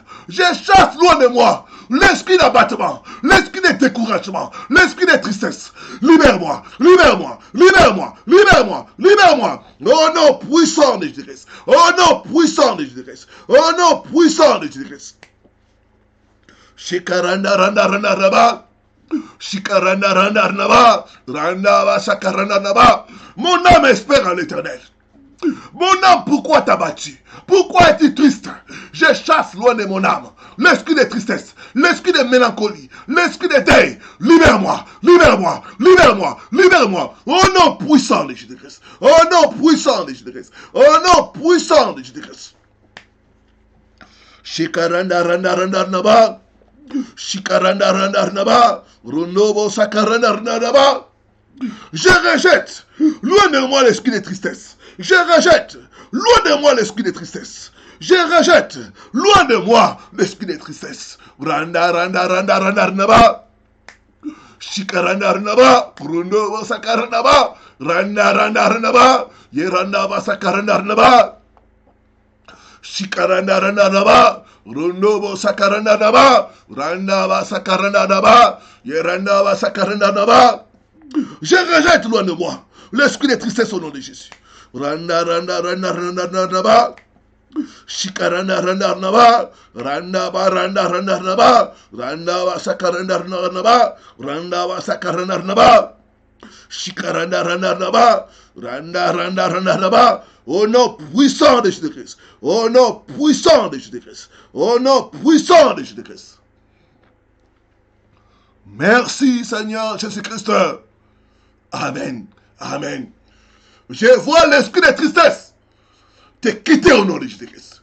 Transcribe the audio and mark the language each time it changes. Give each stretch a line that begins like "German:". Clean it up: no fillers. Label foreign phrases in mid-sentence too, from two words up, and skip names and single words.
French: Je chasse loin de moi l'esprit d'abattement, l'esprit de découragement, l'esprit de tristesse. Libère-moi, libère-moi, libère-moi, libère-moi, libère-moi. Au nom puissant de Jésus-Christ. Au nom puissant de Jésus-Christ. Au nom puissant de Jésus-Christ. Shikaranda randa randa raba. Shikaranda randa randa randa shakaranda raba. Mon âme espère en l'Éternel. Mon âme, pourquoi t'as battu? Pourquoi es-tu triste? Je chasse loin de mon âme l'esprit de tristesse, l'esprit de mélancolie, l'esprit de deuil. Libère-moi, libère-moi, libère-moi, libère-moi. Au nom puissant de Jésus-Christ. Au nom puissant de Jésus-Christ. Au nom puissant de Jésus-Christ. Shikaranda randa randa naba. Shikaranda randa naba. Runobo sakaranda randa naba. Je rejette loin de moi l'esprit de tristesse. Je rejette loin de moi l'esprit de tristesse. Je rejette loin de moi l'esprit de tristesse. Randa randa randa randa randa. Shikaranda randa. Runo sakaranda ba. Randa randa randa ba. Yeranda ba sakaranda randa. Shikaranda randa randa. Runo sakaranda randa. Randa ba sakaranda randa. Yeranda ba sakaranda randa. Je rejette loin de moi l'esprit de tristesse au nom de Jésus. Randa randa randa randa randa ba. Shikaranda randa randa ba. Randa ba randa randa randa ba. Randa ba sakaranda randa ba. Randa ba sakaranda randa ba. Shikaranda randa randa ba. Randa randa randa randa ba. Au nom puissant de Jésus-Christ. Au nom puissant de Jésus-Christ. Au nom puissant de Jésus-Christ. Merci Seigneur Jésus-Christ. Amen. Amen. Je vois l'esprit de tristesse te quitter au nom de Jésus-Christ.